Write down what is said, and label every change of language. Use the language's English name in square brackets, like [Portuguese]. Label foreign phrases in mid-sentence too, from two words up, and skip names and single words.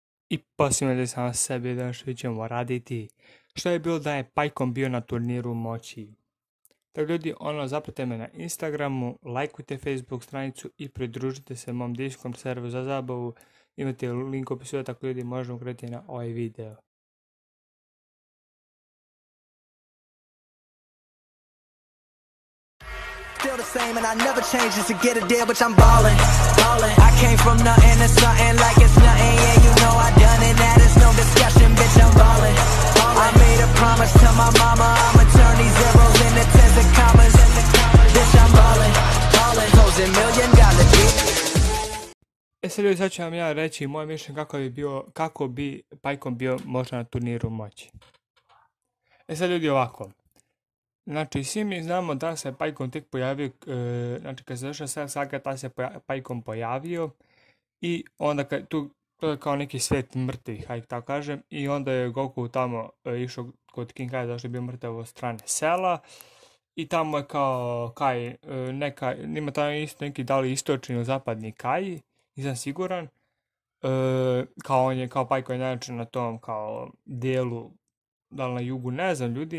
[Croatian] I poslije sam sebi da što ćemo raditi. Što je bilo da je Pajkom bio na turniru moći. Tako ljudi, zapratite me na Instagramu, lajkujte Facebook stranicu i pridružite se mom Discord serveru za zabavu. Imate link u opisu, tako ljudi možemo krenuti na ovaj video. [English] Still the same and I never change just to get a deal, but I'm ballin', ballin'. I came from nothing to something like it's nothing, yeah, you know I done it, that is no discussion, bitch, I'm ballin', ballin'. I made a promise to my mama, I'ma turn these zeros into tens of commas, bitch, I'm ballin', ballin'. Closing $1 million deals. [Croatian] Sad ljudi, sad ću vam ja reći moje mišljenje kako bi Pajkom bio možda na turniru moći. Sad ljudi, ovako. Znači, svi mi znamo da se Pajkom tek pojavio, znači kad se završila Cell Saga, ta se Pajkom pojavio i onda to je kao neki svijet mrtvih, hajde tako kažem, i onda je Goku tamo išao kod King Kai zašto je bio mrtav od strane Cella i tamo je kao Kai, nima tamo isto neki da li istočni ili zapadni Kai, nisam siguran, kao Pajko je najjači na tom kao dijelu, da li na jugu, ne znam ljudi.